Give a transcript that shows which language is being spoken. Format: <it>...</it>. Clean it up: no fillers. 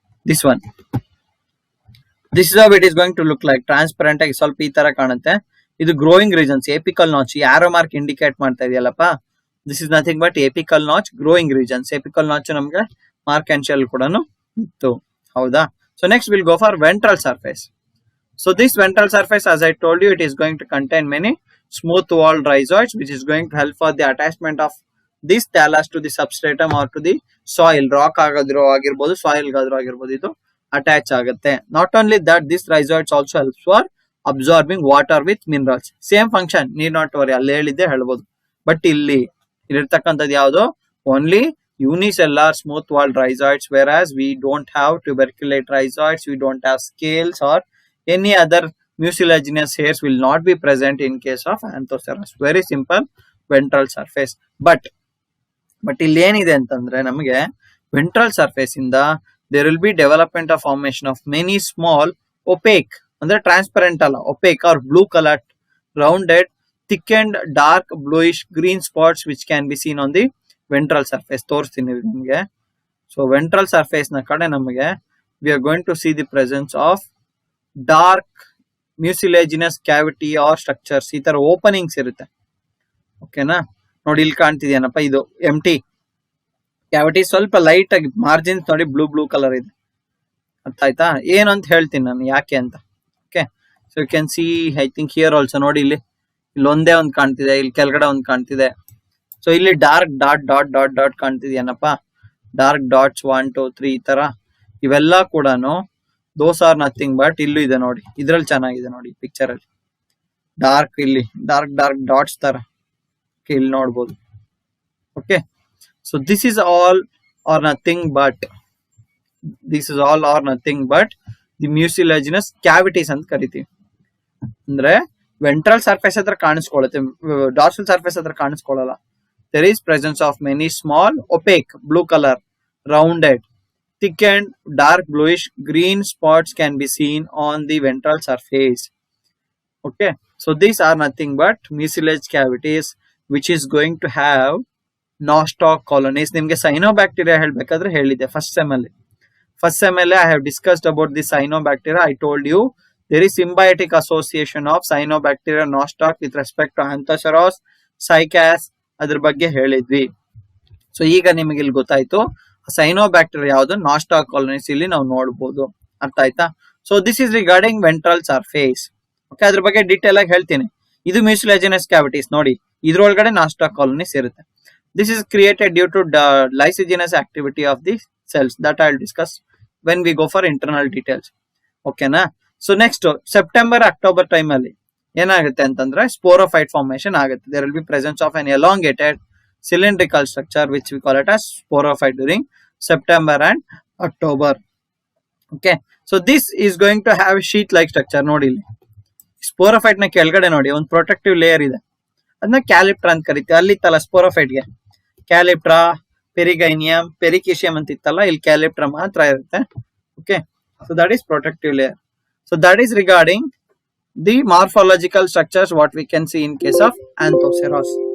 <en>This one, this is how it is going to look like.</en> <kn>Transparent ಆಗಿ ಸ್ವಲ್ಪ ಈ ತರ ಕಾಣುತ್ತೆ. ಇದು growing regions, apical notch. Arrow mark indicate ಮಾಡ್ತಾ ಇದೆಯಲ್ಲಪ್ಪ,</kn> <en>This is nothing but apical notch, growing regions.</en> <kn>Apical notch ನಮ್ಗೆ ಮಾರ್ಕ್ಯಾನ್ಶಿಯಲ್ ಕೂಡ ಇತ್ತು, ಹೌದಾ?</kn> <en>So next will go for ventral surface. So this ventral surface, as I told you, it is going to contain many smooth walled rhizoids, which is going to help for the attachment of this thallus to the substratum or to the soil.</en> <kn>Rock ಆಗಿರ್ಬೋದು, soil ಆಗಿರ್ಬೋದು, ಇದು attach ಆಗುತ್ತೆ.</kn> <en>Not only that, this rhizoids also helps for absorbing water with minerals. Same function, need not worry,</en> <kn>ಅಲ್ಲಿ ಹೇಳಿದ್ದೆ ಹೇಳ್ಬೋದು. But ಇಲ್ಲಿ ಇರ್ತಕ್ಕಂಥದ್ದು ಯಾವುದು?</kn> <en>Only unicellular smooth walled rhizoids, whereas we don't have tuberculate rhizoids, we don't have scales or any other mucilaginous hairs will not be present in case of Anthoceras. Very simple ventral surface. But</en> <kn>ಇಲ್ಲಿ ಏನಿದೆ ಅಂತಂದ್ರೆ, ನಮಗೆ ventral surface ಇಂದ</kn> <en>there will be development of formation of many small opaque,</en> <kn>ಅಂದ್ರೆ transparent ಅಲ್ಲ,</kn> <en>opaque or blue colored rounded thickened dark bluish green spots which can be seen on the ventral surface.</en> <kn>ತೋರಿಸ್ತೀನಿ ನಿಮಗೆ. So ventral surface ನ ಕಡೆ ನಮಗೆ</kn> <en>we are going to see the presence of dark mucilaginous cavity or structures.</en> <kn>ಈ ತರ openings ಇರುತ್ತೆ, ಓಕೆನಾ? ನೋಡಿ ಇಲ್ಲಿ ಕಾಣ್ತಿದ್ಯಾನಪ್ಪ, ಇದು ಎಂಟಿ ಕ್ಯಾವಿಟಿ. ಸ್ವಲ್ಪ ಲೈಟ್ ಆಗಿ ಮಾರ್ಜಿನ್ಸ್ ನೋಡಿ ಬ್ಲೂ ಕಲರ್ ಇದೆ, ಅರ್ಥ ಆಯ್ತಾ? ಏನು ಅಂತ ಹೇಳ್ತೀನಿ ನಾನು ಯಾಕೆ ಅಂತ.</kn> <en>okay, so you can see, I think here also</en> <kn>ನೋಡಿ, ಇಲ್ಲಿ ಒಂದೇ ಒಂದು ಕಾಣ್ತಿದೆ, ಇಲ್ಲಿ ಕೆಳಗಡೆ ಒಂದು ಕಾಣ್ತಿದೆ. ಸೊ ಇಲ್ಲಿ ಡಾರ್ಕ್ ಡಾಟ್ ಕಾಣ್ತಿದ್ಯಾನಪ್ಪ, ಡಾರ್ಕ್ ಡಾಟ್ಸ್ 1 2 3 ಈ ತರ. ಇವೆಲ್ಲ ಕೂಡ</kn> <en>those are nothing but</en> <kn>ಇಲ್ಲೂ ಇದೆ ನೋಡಿ, ಇದ್ರಲ್ಲಿ ಚೆನ್ನಾಗಿದೆ ನೋಡಿ ಪಿಕ್ಚರ್ ಅಲ್ಲಿ. ಡಾರ್ಕ್, ಇಲ್ಲಿ ಡಾರ್ಕ್ ಡಾಟ್ಸ್ ತರ ಇಲ್ಲಿ ನೋಡ್ಬೋದು.</kn> <en>okay, so this is all are nothing but this is all are nothing but the mucilaginous cavities</en> <kn>ಅಂತ ಕರಿತೀವಿ. ಅಂದ್ರೆ ವೆಂಟ್ರಲ್ ಸರ್ಫೇಸ್ ಹತ್ರ ಕಾಣಿಸ್ಕೊಳ್ಳುತ್ತೆ, ಡಾರ್ಸಲ್ ಸರ್ಫೇಸ್ ಹತ್ರ ಕಾಣಿಸ್ಕೊಳ್ಳಲ್ಲ.</kn> <en>There is presence of many small opaque blue colour rounded thickened dark bluish green spots can be seen on the ventral surface. Okay, so these are nothing but mucilage cavities which is going to have nostoc colonies.</en> <kn>ನಿಮಗೆ cyanobacteria ಹೇಳಬೇಕಾದ್ರೆ ಹೇಳಿದೆ first sem ಅಲ್ಲಿ</kn> <en>I have discussed about the cyanobacteria. I told you there is symbiotic association of cyanobacteria nostoc with respect to anthoceros cycas,</en> <kn>ಅದ್ರ ಬಗ್ಗೆ ಹೇಳಿದ್ವಿ. So ಈಗ ನಿಮಗೆ ಇಲ್ಲಿ ಗೊತ್ತಾಯ್ತು ಸೈನೋಬ್ಯಾಕ್ಟೀರಿಯಾ ಯಾವುದು, ನಾಸ್ಟಾಕ್ ಕಾಲೋನಿಸ್ ಇಲ್ಲಿ ನಾವು ನೋಡಬಹುದು. ಅರ್ಥ ಆಯ್ತಾ?</kn> <en>So this is regarding ventral surface.</en> <kn>Okay, ಅದ್ರ ಬಗ್ಗೆ ಡೀಟೇಲ್ ಆಗಿ ಹೇಳ್ತೀನಿ. ಇದು ಮ್ಯೂಸಿಲೇಜಿನಸ್ ಕ್ಯಾವಿಟೀಸ್ ನೋಡಿ, ಇದ್ರೊಳಗಡೆ ನಾಸ್ಟಾಕ್ ಕಾಲೋನಿಸ್ ಇರುತ್ತೆ.</kn> <en>This is created due to lysigenous activity of the cells that I will discuss when we go for internal details. ಓಕೆನಾ?</en> <kn>So next September October time ಅಲ್ಲಿ ಏನಾಗುತ್ತೆ ಅಂತಂದ್ರೆ ಸ್ಪೋರೋಫೈಟ್ ಫಾರ್ಮೇಶನ್ ಆಗುತ್ತೆ.</kn> <en>There will be presence of an elongated cylindrical structure which we call it as sporophyte during September and October. Okay, so this is going to have sheet like structure.</en> <kn>ನೋಡಿ ಇಲ್ಲಿ sporophyte ನ ಕೆಳಗಡೆ ನೋಡಿ ಒಂದು protective layer ಇದೆ, ಅದನ್ನ ಕ್ಯಾಲಿಪ್ಟ್ರಾ ಅಂತ ಕರಿತೀವಿ. ಅಲ್ಲಿ ಇತ್ತಲ್ಲ ಸ್ಪೋರೋಫೈಟ್ ಗೆ ಕ್ಯಾಲಿಪ್ಟ್ರಾ, ಪೆರಿಗೈನಿಯಂ, ಪೆರಿಕಿಶಿಯಂ ಅಂತ ಇತ್ತಲ್ಲ, ಇಲ್ಲಿ ಕ್ಯಾಲಿಪ್ಟ್ರಾ ಮಾತ್ರ ಇರುತ್ತೆ.</kn> <en>Okay, so that is protective layer. So that is regarding the morphological structures what we can see in case of Anthoceros.</en>